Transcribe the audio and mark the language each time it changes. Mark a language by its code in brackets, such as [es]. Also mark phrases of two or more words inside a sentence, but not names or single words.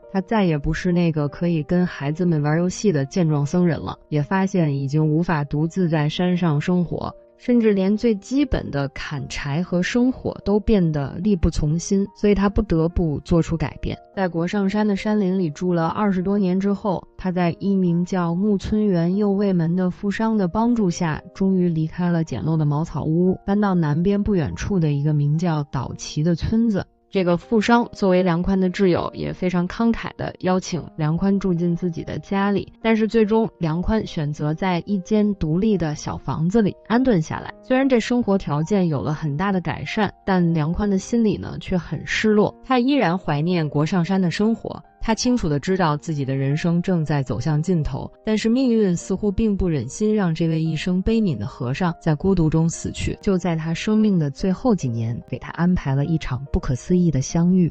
[zh] 他再也不是那個可以跟孩子們玩遊戲的健壯僧人了，也发現已經無法獨自在山上生活，甚至連最基本的砍柴和生火都變得力不從心，所以他不得不做出改变。在国上山的山林裡住了20多年之後，他在一名叫木村园右卫门的富商的幫助下，終於離開了簡陋的茅草屋，搬到南邊不遠處的一個名叫島崎的村子。這個富商作為梁寬的摯友，也非常慷慨地邀請梁寬住進自己的家裡，但是最終梁寬選擇在一間獨立的小房子裡安頓下來。雖然這生活條件有了很大的改善，但梁寬的心裡呢卻很失落，他依然懷念國上山的生活。他清楚地知道自己的人生正在走向盡頭，但是命運似乎並不忍心讓這位一生悲憫的和尚在孤獨中死去。就在他生命的最後幾年，給他安排了一場不可思議的相遇。